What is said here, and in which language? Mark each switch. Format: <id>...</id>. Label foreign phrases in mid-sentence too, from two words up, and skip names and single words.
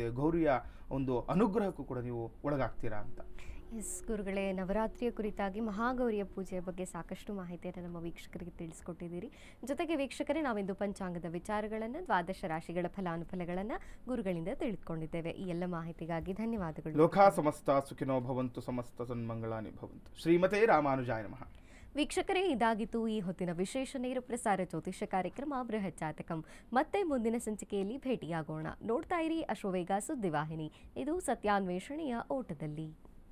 <kn>ಗೌರಿಯ ಒಂದು ಅನುಗ್ರಹಕ್ಕೂ ಕೂಡ ನೀವು ಒಳಗಾಗ್ತೀರಾ ಅಂತ. ಎಸ್ ಗುರುಗಳೇ, ನವರಾತ್ರಿಯ ಕುರಿತಾಗಿ ಮಹಾಗೌರಿಯ ಪೂಜೆಯ ಬಗ್ಗೆ ಸಾಕಷ್ಟು ಮಾಹಿತಿಯನ್ನು ನಮ್ಮ ವೀಕ್ಷಕರಿಗೆ ತಿಳಿಸ್ಕೊಟ್ಟಿದ್ದೀರಿ. ಜೊತೆಗೆ ವೀಕ್ಷಕರೇ, ನಾವಿಂದು ಪಂಚಾಂಗದ ವಿಚಾರಗಳನ್ನು, ದ್ವಾದಶ ರಾಶಿಗಳ ಫಲಾನುಫಲಗಳನ್ನು ಗುರುಗಳಿಂದ ತಿಳಿದುಕೊಂಡಿದ್ದೇವೆ. ಈ ಎಲ್ಲ ಮಾಹಿತಿಗಾಗಿ ಧನ್ಯವಾದಗಳು.</kn> <sa>ಲೋಕಾ ಸಮಸ್ತ ಸುಖಿನೋ ಭವಂತು, ಸಮಸ್ತ ಸನ್ಮಂಗಳಾನಿ ಭವಂತು. ಶ್ರೀಮತೆ ರಾಮಾನುಜಾಯ ನಮಃ.</sa> <kn>ವೀಕ್ಷಕರೇ, ಇದಾಗಿತ್ತು ಈ ಹೊತ್ತಿನ ವಿಶೇಷ ನೇರ ಪ್ರಸಾರ ಜ್ಯೋತಿಷ್ಯ ಕಾರ್ಯಕ್ರಮ ಬೃಹತ್ ಜಾತಕಂ. ಮತ್ತೆ ಮುಂದಿನ ಸಂಚಿಕೆಯಲ್ಲಿ ಭೇಟಿಯಾಗೋಣ. ನೋಡ್ತಾ ಇರಿ ಅಶ್ವವೇಗ ಸುದ್ದಿವಾಹಿನಿ. ಇದು ಸತ್ಯಾನ್ವೇಷಣೆಯ ಓಟದಲ್ಲಿ.</kn>